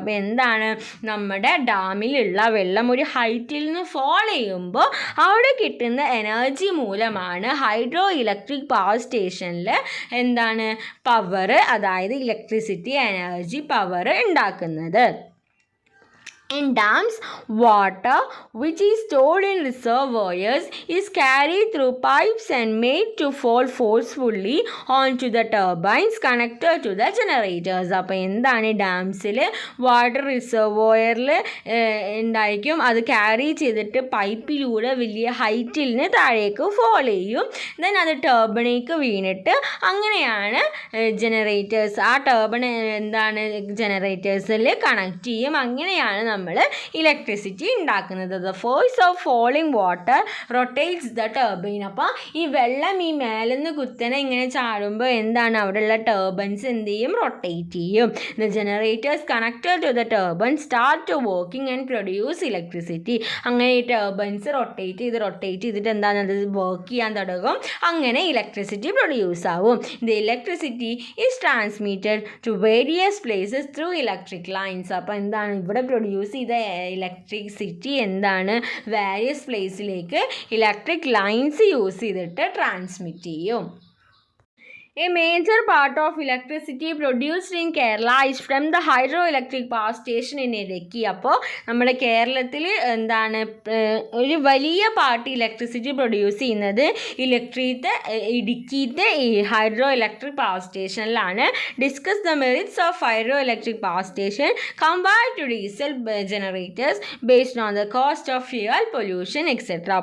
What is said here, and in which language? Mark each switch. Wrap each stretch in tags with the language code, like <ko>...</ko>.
<ml>അപ്പോൾ എന്താണ് നമ്മുടെ ഡാമിലുള്ള വെള്ളം ഒരു ഹൈറ്റിൽ നിന്ന് ഫാൾ ചെയ്യുമ്പോൾ അവിടെ കിട്ടുന്ന എനർജി മൂലമാണ് ഹൈഡ്രോ ഇലക്ട്രിക് പവർ സ്റ്റേഷനിൽ എന്താണ് പവർ, അതായത് ഇലക്ട്രിസിറ്റി എനർജി പവർ ഉണ്ടാക്കുന്നത്.</ml> <en>In dams, water which is stored in reservoirs is carried through pipes and made to fall forcefully onto the turbines connected to the generators.</en> <ml>അപ്പോൾ എന്താണ് ഡാംസിൽ water റിസർവോയറിൽ ഉണ്ടായിരിക്കും, അത് carry ചെയ്തിട്ട് പൈപ്പിലൂടെ വലിയ ഹൈറ്റിൽ നിന്ന് താഴേക്ക് ഫോൾ ചെയ്യും. ദെൻ അത് ടർബണിലേക്ക് വീണിട്ട് അങ്ങനെയാണ് ജനറേറ്റേഴ്സ് ആ ടർബൺ എന്താണ് ജനറേറ്റേഴ്സിൽ കണക്ട് ചെയ്യും. അങ്ങനെയാണ് നമ്മൾ ഇലക്ട്രിസിറ്റി ഉണ്ടാക്കുന്നത്.</ml> <en>The force of falling water rotates the turbine.</en> <ml>അപ്പോൾ ഈ വെള്ളം ഈ മേലെന്ന് കുത്തനെ ഇങ്ങനെ ചാടുമ്പോൾ എന്താണ് അവിടെയുള്ള ടർബൈൻസ് എന്ത് ചെയ്യും? റൊട്ടേറ്റ് ചെയ്യും.</ml> <en>The generators connected to the turbine start to working and produce electricity.</en> <ml>അങ്ങനെ ഈ ടർബൈൻസ് റൊട്ടേറ്റ് ചെയ്തിട്ട് എന്താണ് അത് വർക്ക് ചെയ്യാൻ തുടങ്ങും. അങ്ങനെ ഇലക്ട്രിസിറ്റി പ്രൊഡ്യൂസ് ആവും.</ml> <en>The electricity is transmitted to various places through electric lines.</en> <ml>അപ്പോൾ എന്താണ് ഇവിടെ പ്രൊഡ്യൂസ് ചെയ്ത ഇലക്ട്രിസിറ്റി എന്താണ് വേരിയസ് പ്ലേസിലേക്ക് ഇലക്ട്രിക് ലൈൻസ് യൂസ് ചെയ്തിട്ട് ട്രാൻസ്മിറ്റ് ചെയ്യും.</ml> <en>A major part of electricity produced in Kerala is from the hydroelectric power station in Idukki.</en> <ml>അപ്പോൾ നമ്മുടെ കേരളത്തിൽ എന്താണ് ഒരു വലിയ പാർട്ട് ഇലക്ട്രിസിറ്റി പ്രൊഡ്യൂസ് ചെയ്യുന്നത് ഇടുക്കിയിലത്തെ ഈ ഹൈഡ്രോ ഇലക്ട്രിക് പവർ സ്റ്റേഷനിലാണ്.</ml> <en>Discuss the merits of hydro electric power station compared to diesel generators based on the cost of fuel pollution etcetera.</en>